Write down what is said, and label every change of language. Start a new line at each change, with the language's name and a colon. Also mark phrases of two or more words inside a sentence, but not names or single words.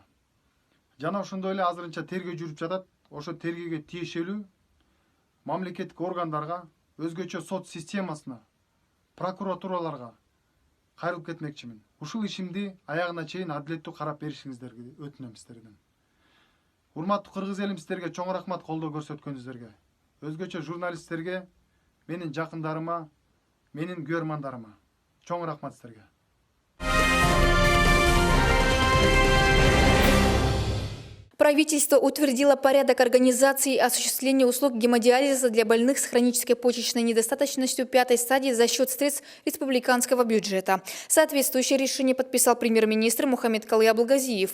Kyrgyz: Жана ошондой эле азырынча тергөө жүрүп жатат. Ошо тергөөгө тиешелүү мамлекеттик органдарга, өзгөчө сот системасына, прокуратураларга кайрылып кетмекчимин. Ушул ишимди аягына чейин адилеттүү карап беришиңиздерди өтүнөм сиздерден. Урматтуу кыргыз элим, сиздерге чоң рахмат колдоо көрсөткөнүңүздөргө. Өзгөчө журналисттерге, менин жакындарыма, менин көрмандарыма чоң рахмат сиздерге.
Russian: Правительство утвердило порядок организации и осуществления услуг гемодиализа для больных с хронической почечной недостаточностью 5-й стадии за счет средств республиканского бюджета. Соответствующее решение подписал премьер-министр Мухаммедкалый Абылгазиев.